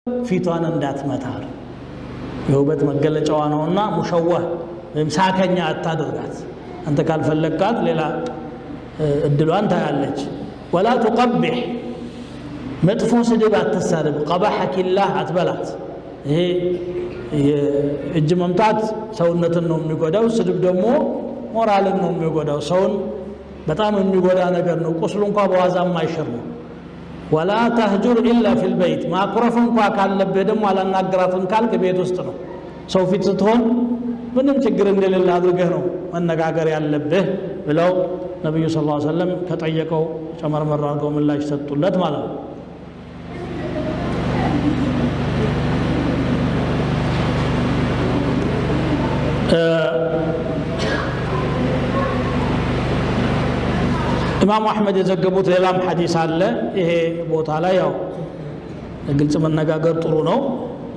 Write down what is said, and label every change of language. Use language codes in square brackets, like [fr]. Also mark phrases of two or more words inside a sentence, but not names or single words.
[am] ፊቷን እንዳትመታ የውበት መገለጫዋ ነውና ሙሸወህ ወይም ሳከኛ አታድርጋት አንተ ካልፈለግካት ሌላ እድሏን ታያለች ወላ تقبح መጥፎ ስድብ አትሳደብ [ar] قبحك الله [am] አትበላት ይሄ እጅ መምታት ሰውነትን ነው የሚጎዳው ስድብ ደግሞ ሞራልን ነው የሚጎዳው ሰውን በጣም የሚጎዳ ነገር ነው ቁስሉ እንኳን በዋዛም አይሽር ነው [ar] ولا تهجر الا في البيت ما قرف [am] እንኳን ካለበት ደግሞ አላናገራትም ካልክ ቤት ውስጥ ነው ሰው ፊት ስትሆን ምንም ችግር እንደሌለ አድርገህ ነው መነጋገር ያለብህ ብለው ነብዩ [ar] صلى الله عليه وسلم [am] ከጠየቀው ጨመርመር አድርገው ምላሽ ሰጡለት ማለት ነው ኢማም አህመድ የዘገቡት ሌላም ሐዲስ አለ ይሄ ቦታ ላይ ያው ግልጽ መነጋገር ጥሩ ነው